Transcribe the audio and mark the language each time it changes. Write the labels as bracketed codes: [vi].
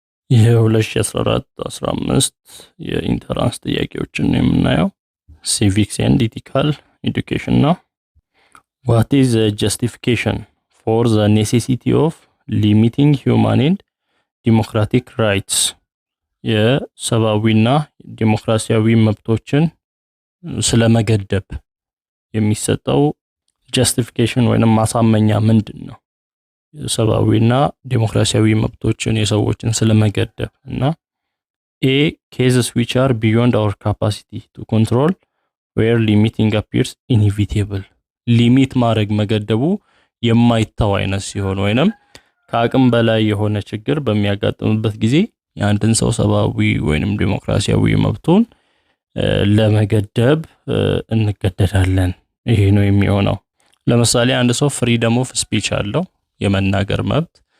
[am] የ2014-15 የኢንተራንስ ጥያቄዎችን ነው የምናየው። [en] Civics and Ethical Education ነው። What is the justification for the necessity of limiting human and democratic rights? [am] የሰብአዊና ዲሞክራሲያዊ መብቶችን ስለመገደብ የሚሰጠው justification ወይንም ማሳመኛ ምንድነው? ሰብአዊና ዲሞክራሲያዊ መብቶችን የሰዎችን ስለመገደብ እና [en] A cases which are beyond our capacity to control where limiting appears inevitable. [am] ሊሚት ማድረግ መገደቡ የማይታው አይነት ሲሆን ወይንም ከአቅም በላይ የሆነ ችግር በሚያጋጥምበት ጊዜ የአንድን ሰው ሰብአዊ ወይንም ዲሞክራሲያዊ መብቱን ለመገደብ እንገደዳለን። ይሄ ነው የሚሆነው። ለምሳሌ አንድ ሰው ፍሪደም ኦፍ ስፒች አለው፣ የመናገር መብት